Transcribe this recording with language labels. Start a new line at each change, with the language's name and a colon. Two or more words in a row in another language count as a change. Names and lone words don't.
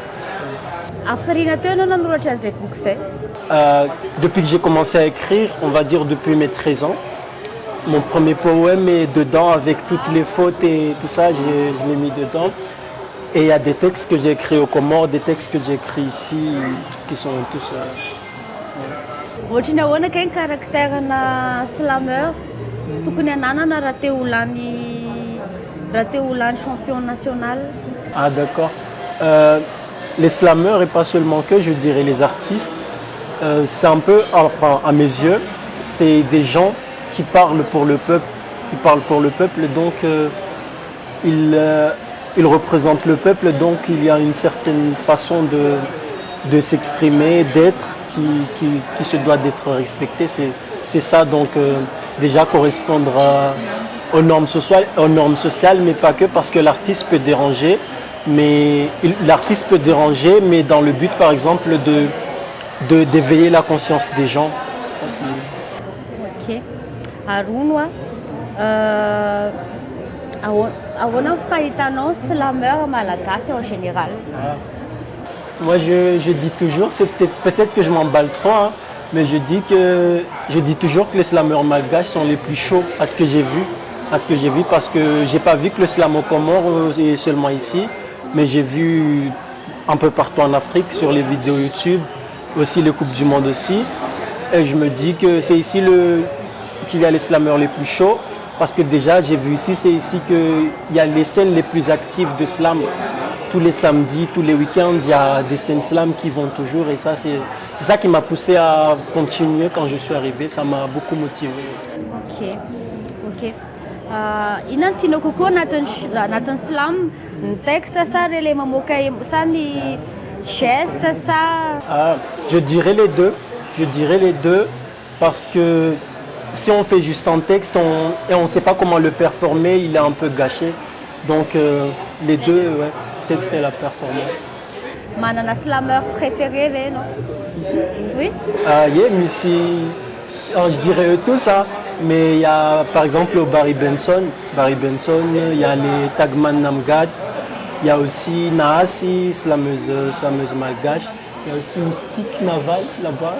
French: Depuis que j'ai commencé à écrire, on va dire depuis mes 13 ans, mon premier poème est dedans avec toutes les fautes et tout ça, je l'ai mis dedans. Et il y a des textes que j'ai écrits aux Comores, des textes que j'ai écrits ici, qui sont tous...
Malagasy: Ohatry ny ahoana kay ny karakterana slameur tokony ananana raha te ho lany
French: champion national? Ah d'accord. Les slameurs et pas seulement que, je dirais les artistes, c'est un peu, enfin à mes yeux, c'est des gens qui parlent pour le peuple, donc ils représentent le peuple, donc il y a une certaine façon de s'exprimer, d'être, qui se doit d'être respectée. C'est ça, donc déjà correspondre aux normes sociales, mais pas que, parce que l'artiste peut déranger, mais dans le but, par exemple, d'éveiller la conscience des gens.
Malagasy: Ok. Arono Ahoana fahitanao slameur malagasy
French: en général? Moi, je dis toujours, c'est peut-être que je m'emballe trop, hein, mais je dis toujours que les slameurs malgaches sont les plus chauds à ce que j'ai vu. Parce que j'ai pas vu que le slam au Comores est seulement ici, mais j'ai vu un peu partout en Afrique, sur les vidéos YouTube, aussi les Coupes du Monde aussi. Et je me dis que c'est ici qu'il y a les slameurs les plus chauds, parce que déjà j'ai vu ici, c'est ici qu'il y a les scènes les plus actives de slam. Tous les samedis, tous les week-ends, il y a des scènes slam qui vont toujours, et ça c'est ça qui m'a poussé à continuer quand je suis arrivé, ça m'a beaucoup motivé. Ok.
Malagasy: Inona tianao kokoa anatin'ny slam? Ny texte sa le mamoaka sa ny geste sa?
French: Je dirais les deux. Parce que si on fait juste un texte et on ne sait pas comment le performer, il est un peu gâché. Donc les deux, ouais, texte et la performance.
Malagasy: Manana slameur préféré ve no?
French: Ici? Oui. Mais je dirais eux tous, hein, mais il y a par exemple Barry Benson, il y a les Tagman Namgat, il y a aussi Naasi, slameuse malgache, il y a aussi Mystique Naval là-bas.